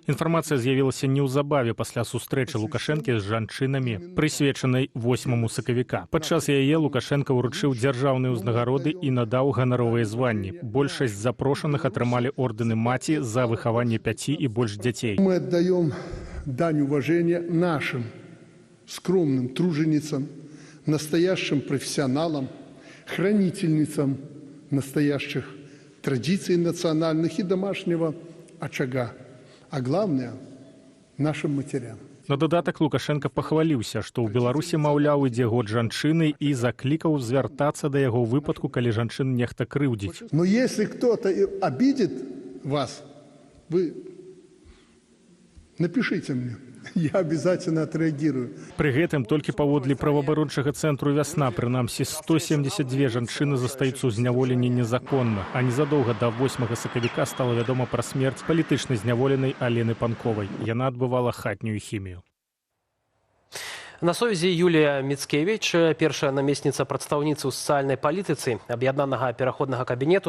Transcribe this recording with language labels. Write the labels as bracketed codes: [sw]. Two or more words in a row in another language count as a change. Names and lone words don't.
[be] Інфармацыя з'явілася неўзабаве пасля сустрэчы Лукашэнкі з жанчынамі, прысвечанай 8 сакавіка. Падчас яе Лукашенко ўручыў дзяржаўныя ўзнагароды і надаў ганаровыя званні. Большасць запрошаных атрымалі ордэны маці за выхаванне 5 і больш дзяцей. Мы аддаём [ru] дань уважения нашим скромным труженицам, настоящим профессионалам, хранительницам настоящих традиций национальных и домашнего очага, а главное – нашим матерям. [be] На дадатак Лукашенко пахваліўся, што ў Беларусі, маўляў, ідзе год жанчыны і заклікаў звяртацца да яго выпадку, калі жанчын нехта крыўдзіць. [ru] Но если кто-то обидит вас, вы напишите мне. Я обязательно отреагирую. [be] Пры гэтым толькі паводле праваабарончага цэнтру «Вясна» прынамсі 172 жанчыны застаюцца ў зняволенні незаконна, а незадоўга да 8 сакавіка стала вядома пра смерць палітычна зняволенай Алены Панковай. Яна адбывала хатнюю хімію. На сувязі Юлія Міцкевіч, першая намесніца прадстаўніцы ў сацыяльнай палітыцы аб'яднанага пераходнага кабінету.